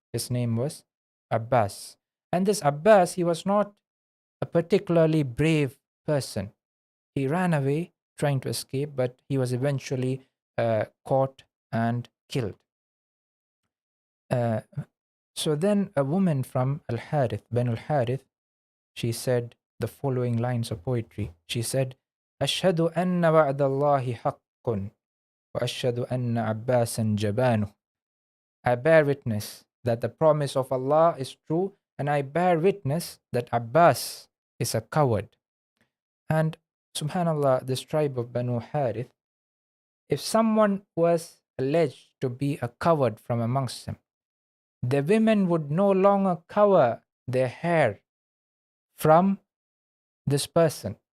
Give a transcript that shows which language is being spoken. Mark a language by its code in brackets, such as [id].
[en] His name was Abbas. And this Abbas, he was not a particularly brave person. He ran away trying to escape, but he was eventually caught and killed. So then a woman from Al-Harith, Banu Al-Harith, she said the following lines of poetry. [ar] She said, أشهد أن وعد الله حق وأشهد أن عباسا جبانه. [en] I bear witness that the promise of Allah is true, and I bear witness that Abbas is a coward. And subhanallah, this tribe of Banu Harith, if someone was alleged to be a coward from amongst them, the women would no longer cover their hair from this person.